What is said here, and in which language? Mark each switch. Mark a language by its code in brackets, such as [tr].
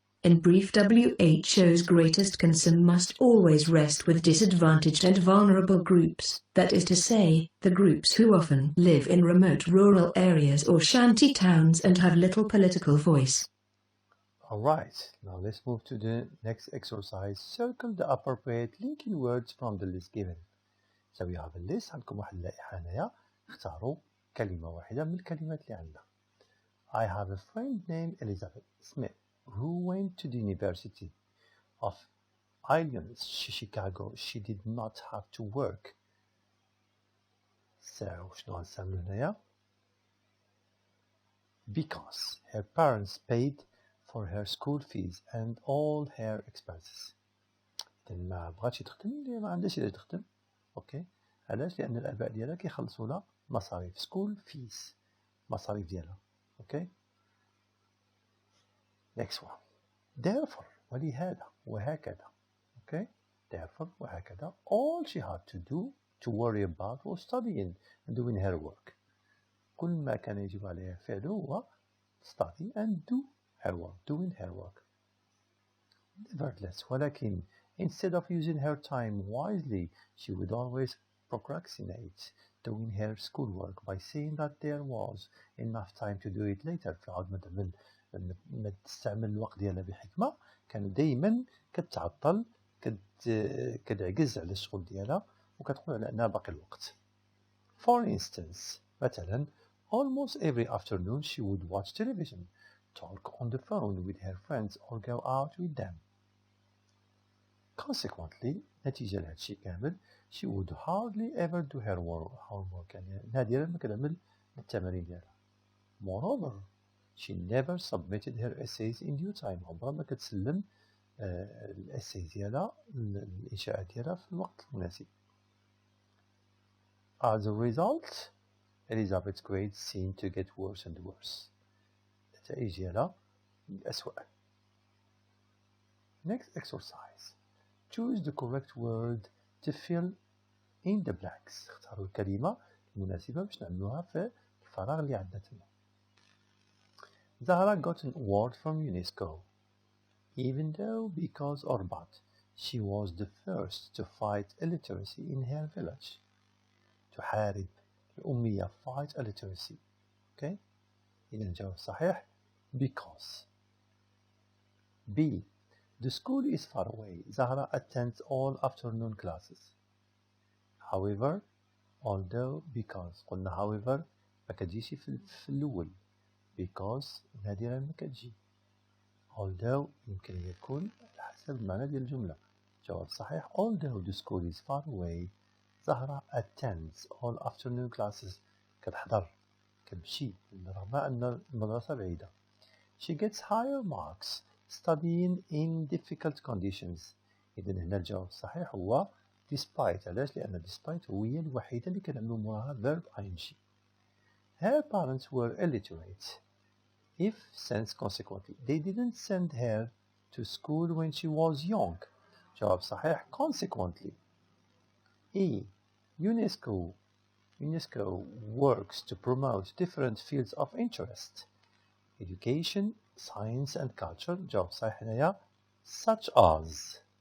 [en] In brief, WHO's greatest concern must always rest with disadvantaged and vulnerable groups, that is to say, the groups who often live in remote rural areas or shanty towns and have little political voice. Alright, now let's move to the next exercise. Circle the appropriate linking words from the list given. So we have a list. [ar] عندكم واحد اللائحة هنايا. اختاروا كلمة واحدة من الكلمات اللي عندنا. [en] I have a friend named Elizabeth Smith who went to the University of Illinois, Chicago. She did not have to work. So [ar] شنو غنستعملو هنايا؟ [en] Because her parents paid for her school fees and all her expenses. [ar] إذن ما بغاتش تخدم ما عندهاش إلا تخدم. أوكي. علاش؟ لأن الآباء ديالها كيخلصوا لها مصاريف school fees. مصاريف ديالها. أوكي. [en] Next one. [ar] Therefore ولهذا وهكذا. [en] Okay. Therefore وهكذا. All she had to do to worry about was studying and doing her work. [ar] كل ما كان يجب عليها فعله هو [en] study and do her work, doing her work. Nevertheless, ولكن instead of using her time wisely, she would always procrastinate doing her schoolwork by saying that there was enough time to do it later. [ar] فعاد ما تستعمل الوقت ديالها بحكمة كانت دايما كتعطل كتعجز على الشغل ديالها وكتقول على أنها باقي الوقت. [en] For instance, مثلا almost every afternoon she would watch television, talk on the phone with her friends or go out with them. Consequently, [ar] نتيجة لهذا الشيء كامل [en] she would hardly ever do her homework [ar] يعني نادرا ما كتعمل التمارين ديالها. [en] moreover she never submitted her essays in due time [ar] عمرها ما كتسلم الاساي ديالها الانشاءات ديالها في الوقت المناسب. [en] As a result Elizabeth's grades seemed to get worse and worse. [ar] النتائج ديالها الأسوأ. [en] Next exercise. Choose the correct word to fill in the blanks. [ar] اختاروا الكلمة المناسبة باش نعملوها في الفراغ اللي عندنا تما. [en] Zahra got an award from UNESCO. Even though, because or but, she was the first to fight illiteracy in her village. [ar] تحارب الأمية [en] fight illiteracy. Okay? [ar] إذا الجواب الصحيح because. [en] B. The school is far away. Zahra attends all afternoon classes. However, although, because. [ar] قلنا however ما كتجيش في الأول. Because نادرا ما كتجي. Although يمكن يكون على حسب المعنى ديال الجملة. الجواب الصحيح [en] although the school is far away. Zahra attends all afternoon classes. [ar] كتحضر كتمشي رغم أن المدرسة بعيدة. [en] She gets higher marks studying in difficult conditions. [ar] إذن هنا الجواب الصحيح هو despite. علاش؟ لأن despite هي الوحيدة اللي كنعملو موراها verb ing. [en] Her parents were illiterate. If since consequently they didn't send her to school when she was young. [ar] جواب صحيح consequently. [en] E. UNESCO works to promote different fields of interest. Education, science and culture. [ar] جواب صحيح هنايا such as.